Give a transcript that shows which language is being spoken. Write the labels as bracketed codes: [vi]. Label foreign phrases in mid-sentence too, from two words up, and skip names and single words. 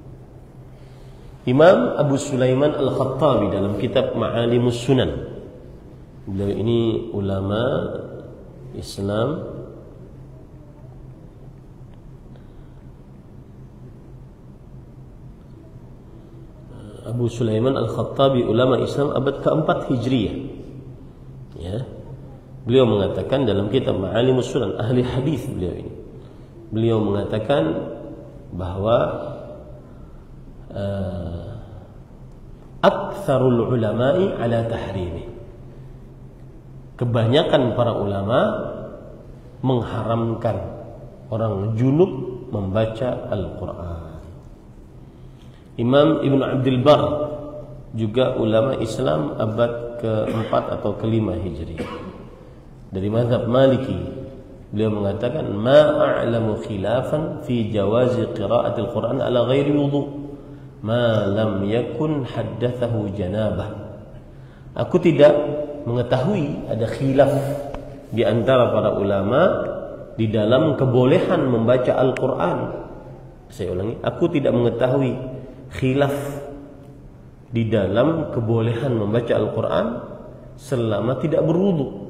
[id] Imam Abu Sulaiman Al-Khattabi dalam kitab Ma'alimus Sunan, beliau ini ulama Islam Abu Sulaiman Al-Khattabi, ulama Islam abad ke-4 Hijriyah. Ya. Beliau mengatakan dalam kitab Ma'alimus Sunan, ahli hadis beliau ini. Beliau mengatakan bahwa [ar] أكثر العلماء على التحريم. [id] Kebanyakan para ulama mengharamkan orang junub membaca Al-Quran. Imam Ibn Abdul Bar, juga ulama Islam abad ke-4 atau ke-5 Hijri, dari mazhab Maliki, beliau mengatakan [ar] ما أعلم خلافا في جواز قراءة القرآن على غير وضوء ما لم يكن حدثه جنابة. [id] Aku tidak mengetahui ada khilaf di antara para ulama di dalam kebolehan membaca Al-Quran. Saya ulangi, aku tidak mengetahui khilaf di dalam kebolehan membaca Al-Quran selama tidak berwudu.